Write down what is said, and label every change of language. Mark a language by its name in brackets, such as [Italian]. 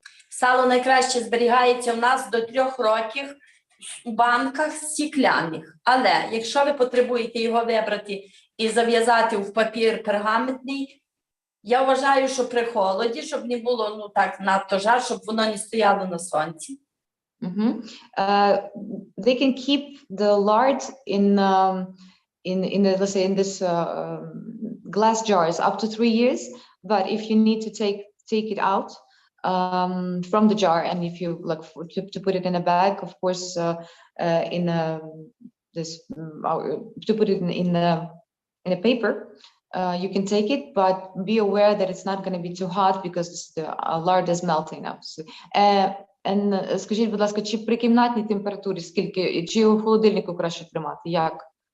[Ukrainian] Сало найкраще зберігається у нас до 3 років у банках стікляних. Але якщо ви потребуєте його вибрати і зав'язати в папір пергаментний, я вважаю, що при холоді, щоб не було так надто жар, щоб воно не стояло на сонці. [English] They can keep the lard let's say in this glass jars up to 3 years, but if you need to take it out from the jar, and if you like to put it in a bag, of course, to put it in a paper, you can take it, but be aware that it's not going to be too hot because the lard is melting up. [Ukrainian] And скажіть, будь ласка, чи при кімнатній температурі скільки, чи у холодильнику краще тримати? Як?